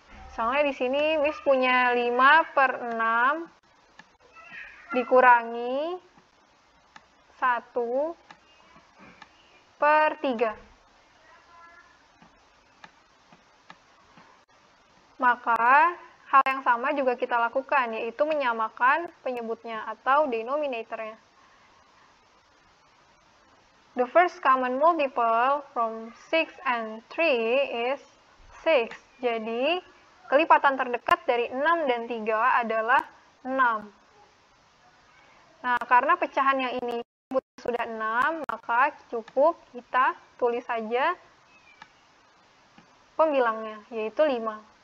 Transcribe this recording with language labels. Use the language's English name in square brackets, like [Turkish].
[Indonesian] Misalnya di sini Miss punya 5/6 dikurangi 1/3. Maka, hal yang sama juga kita lakukan, yaitu menyamakan penyebutnya atau denominatornya. [English] The first common multiple from 6 and 3 is 6. [Indonesian] Jadi, kelipatan terdekat dari 6 dan 3 adalah 6. Nah, karena pecahan yang ini sudah 6, maka cukup kita tulis saja pembilangnya, yaitu 5.